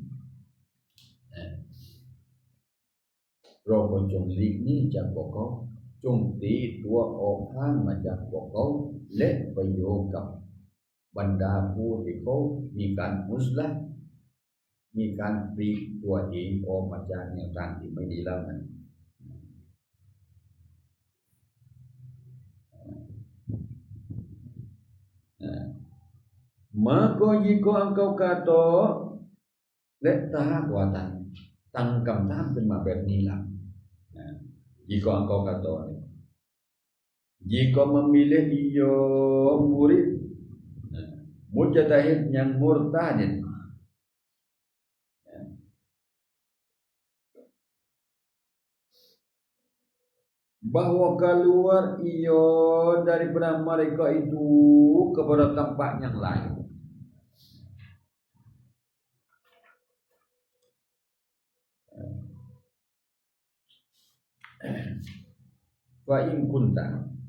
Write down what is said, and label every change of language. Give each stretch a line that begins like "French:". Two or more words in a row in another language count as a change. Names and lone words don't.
Thai: เราก็จงหลีกหนีจากพวกเขาจงตีตัวออกห่างมาจากพวกเขาและไปโยกับบรรดาผู้ที่เขามีการมุสลิมมีการปลีกตัวเองออกมาจากแนวทางที่ไม่ดีแล้วนั้น
Malay: maka jika engkau kata
Thai: และถ้าหากว่าตั้งคำถามขึ้นมาแบบนี้ล่ะ
Malay: jika engkau kata jika memilih ia murid mujtahid yang murtadin bahwa keluar ia daripada mereka itu kepada tempat yang lain
Arabic: فإن كنت